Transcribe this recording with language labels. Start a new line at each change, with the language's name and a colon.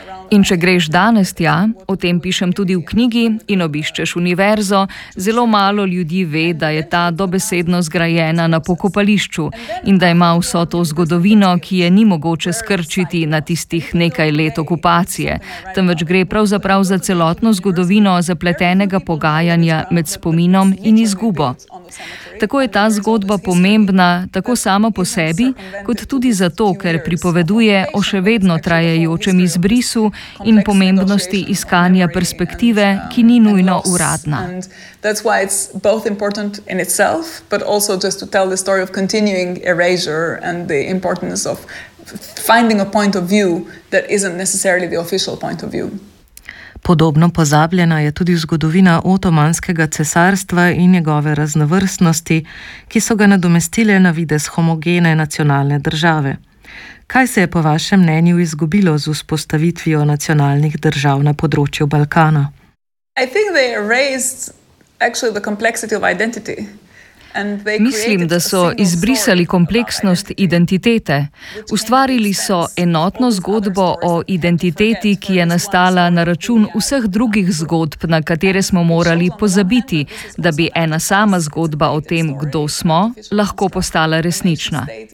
Slovenian: In če greš danes tja, o tem pišem tudi v knjigi in obiščeš univerzo, zelo malo ljudi ve, da je ta dobesedno zgrajena na pokopališču in da ima vso to zgodovino, ki je ni mogoče skrčiti na tistih nekaj let okupacije, temveč gre pravzaprav za celotno zgodovino zapletenega pogajanja med spominom in izgubo. Tako je ta zgodba pomembna tako samo po sebi, kot tudi zato, ker pripoveduje o še vedno trajajočem izbrisu in pomembnosti iskanja perspektive, ki ni nujno uradna.
English: That's why it's both important in itself, but also just to tell the story of continuing erasure and the importance of finding a point of view that isn't necessarily the official point of view.
Slovenian: Podobno pozabljena je tudi zgodovina Otomanskega cesarstva in njegove raznovrstnosti, ki so ga nadomestile na videz homogene nacionalne države. Kaj se je po vašem mnenju izgubilo z vzpostavitvijo nacionalnih držav na področju Balkana?
English: I think they erased actually the complexity of identity.
Slovenian: Mislim, da so izbrisali kompleksnost identitete. Ustvarili so enotno zgodbo o identiteti, ki je nastala na račun vseh drugih zgodb, na katere smo morali pozabiti, da bi ena sama zgodba o tem, kdo smo, lahko postala resnična.